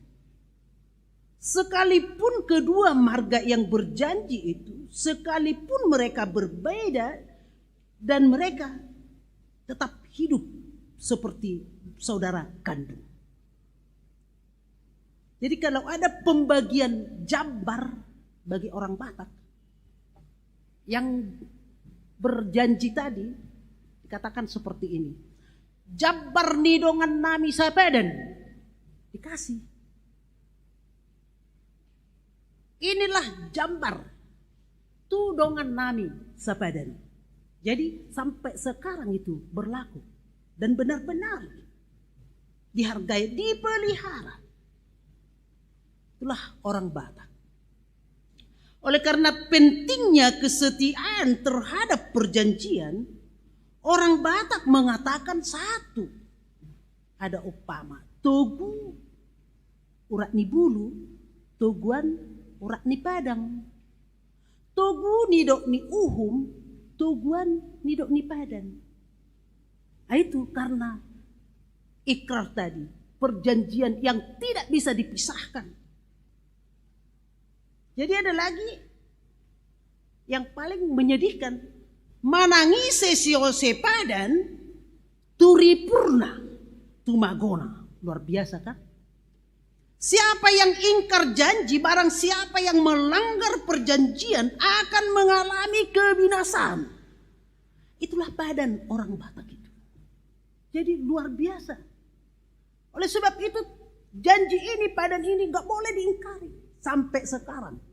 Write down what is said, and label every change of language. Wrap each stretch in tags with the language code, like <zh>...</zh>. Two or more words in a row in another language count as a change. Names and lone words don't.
<id>Sekalipun kedua marga yang berjanji itu, sekalipun mereka berbeda dan mereka tetap hidup seperti saudara kandung. Jadi kalau ada pembagian jabar bagi orang Batak, yang berjanji tadi dikatakan seperti ini.</id> <bbc>Jabbar nidongan nami sapadan.</bbc> <id>Dikasih.</id> <bbc>Inilah jambar tudongan nami sapadan.</bbc> <id>Jadi sampai sekarang itu berlaku dan benar-benar dihargai, dipelihara. Itulah orang Batak. Oleh karena pentingnya kesetiaan terhadap perjanjian, orang Batak mengatakan satu.</id> <bbc>Ada upama, togu urat ni bulu, toguan urat ni padang. Togu nidok ni uhum, toguan nidok ni padan.</bbc> <id>Nah, itu karena ikrar tadi, perjanjian yang tidak bisa dipisahkan. Jadi ada lagi yang paling menyedihkan,</id> <bbc>manangise siose padan turipurna tumagona.</bbc> <id>Luar biasa kan? Siapa yang ingkar janji, barang siapa yang melanggar perjanjian akan mengalami kebinasaan. Itulah badan orang Batak itu. Jadi luar biasa. Oleh sebab itu janji ini, badan ini gak boleh diingkari sampai sekarang.</id>